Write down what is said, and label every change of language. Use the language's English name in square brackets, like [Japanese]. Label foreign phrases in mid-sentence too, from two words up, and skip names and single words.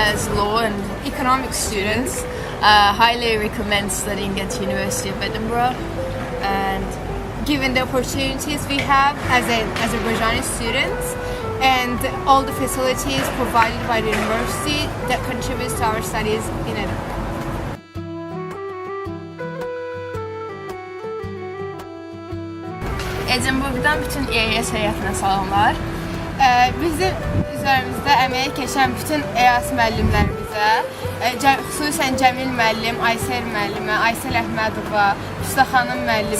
[English] as law and economics students highly recommend studying at University of Edinburgh, and Given the opportunities we have as Azerbaijani students and all the facilities provided by the university that contributes to our studies in Edinburgh. [Azerbaijani] Edinburgh'dan bütün EAS heyətinə salamlar. Bizim üzerimizdə əməyə keçən bütün EAS müəllimlərimizə, xüsusən Cəmil müəllim, Aysel müəllimə, Aysel Əhmədova, Füsta xanım müəllimə,